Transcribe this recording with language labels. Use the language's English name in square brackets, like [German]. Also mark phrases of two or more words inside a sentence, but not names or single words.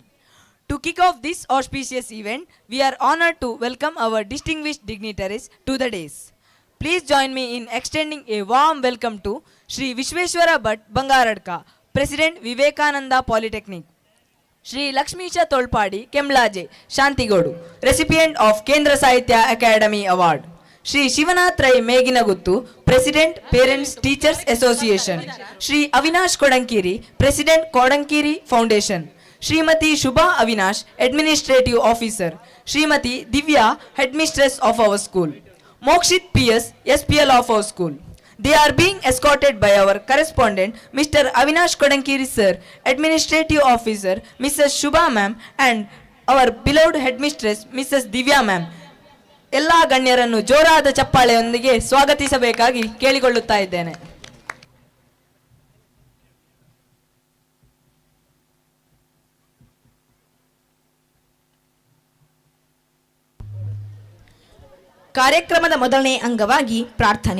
[English] To kick off this auspicious event, we are honored to welcome our distinguished dignitaries to the dais. Please join me in extending a warm welcome to Shri Vishweshwara Bhat Bangaradka, President Vivekananda Polytechnic. Shri Lakshmisha Tolpadi Kemlaje Shantigodu, recipient of Kendra Sahitya Academy Award. Shri Shivanath Rai Meginaguttu, President Parents Teachers Association. Shri Avinash Kodankiri, President Kodankiri Foundation. Srimati Shubha Avinash, Administrative Officer. Srimati Divya, Headmistress of our school. Mokshit PS, SPL of our school. They are being escorted by our correspondent, Mr. Avinash Kodankiri sir, Administrative Officer, Mrs. Shubha ma'am, and our beloved headmistress, Mrs. Divya ma'am. [Kannada] ಎಲ್ಲ ಗಣ್ಯರನ್ನು ಜೋರಾದ ಚಪ್ಪಾಳೆಯೊಂದಿಗೆ ಸ್ವಾಗತಿಸಬೇಕಾಗಿ ಕೇಳಿಕೊಳ್ಳುತ್ತಾ ಇದ್ದೇನೆ. ಕಾರ್ಯಕ್ರಮದ ಮೊದಲನೇ ಅಂಗವಾಗಿ ಪ್ರಾರ್ಥನೆ.